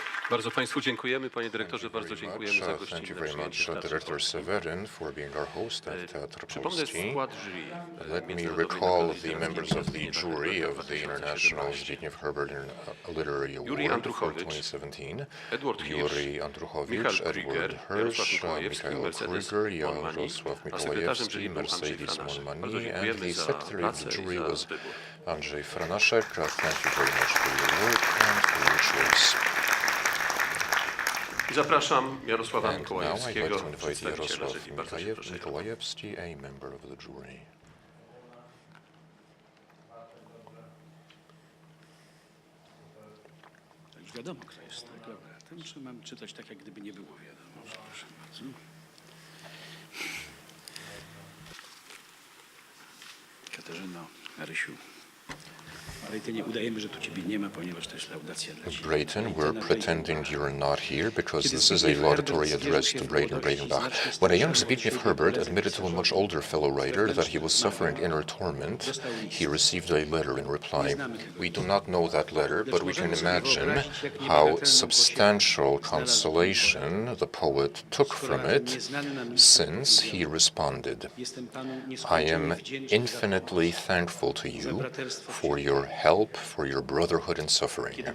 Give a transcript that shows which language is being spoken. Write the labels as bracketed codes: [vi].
[pl] Bardzo Państwu dziękujemy. Panie dyrektorze, bardzo dziękujemy za [en] Thank [pl] gościnne [en] you very much, [pl] przyjęcie w Teatrze [en] Director [pl] Polskim. [en] Severin, for being our host at Teatr [pl] Przypomnę Polski. skład jury. [en] Let me recall the members of the jury of the International Zbigniew Herbert Literary Award for 2017. Yuri Andruchowicz, Edward Hirsch, Mikhail Kryger, Jarosław Mikołajewski, Mercedes Monmani, and the secretary of the jury was Andrzej Franaszek. Thank you very much for your work and for your choice. [pl] I zapraszam Jarosława [en] And now I'd like [pl] Mikołajewskiego, [en] to invite [pl] przedstawiciela [en] Jarosław [pl] jury. Bardzo się proszę. [en] Mikołajewski, a member of the jury. [pl] Wiadomo, kto jest, tak, laureatem, czy mam czytać tak, jak gdyby nie było wiadomo? Proszę bardzo. Katarzyno, Marysiu, ale ty nie udajemy, że tu ciebie nie ma, ponieważ to jest laudacja dla ciebie. [en] Brayton, we're pretending you're not here because this is a laudatory address to Brayton Breitenbach. When a young Zbigniew Herbert admitted to a much older fellow writer that he was suffering inner torment, he received a letter in reply. We do not know that letter, but we can imagine how substantial consolation the poet took from it, since he responded, I am infinitely thankful to you for your help, for your brotherhood in suffering.